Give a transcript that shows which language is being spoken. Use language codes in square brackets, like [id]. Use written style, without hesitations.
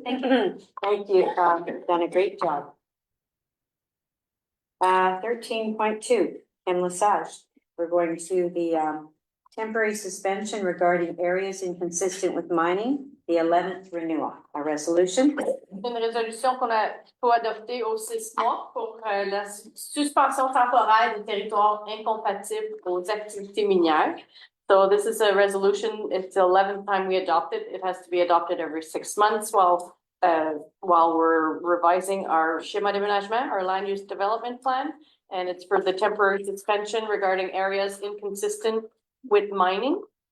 [en] Thank you. Thank you. You've done a great job. 13.2, Ken Lesage. We're going to the temporary suspension regarding areas inconsistent with mining, the 11th renewal. A resolution. [fr] Une résolution qu'il faut adopter aux 6 mois pour la suspension temporaire des territoires incompatibles aux activités minières. [en] So this is a resolution. It's the 11th time we adopt it. It has to be adopted every 6 months while we're revising our schéma d'aménagement, our land use development plan. And it's for the temporary suspension regarding areas inconsistent with mining.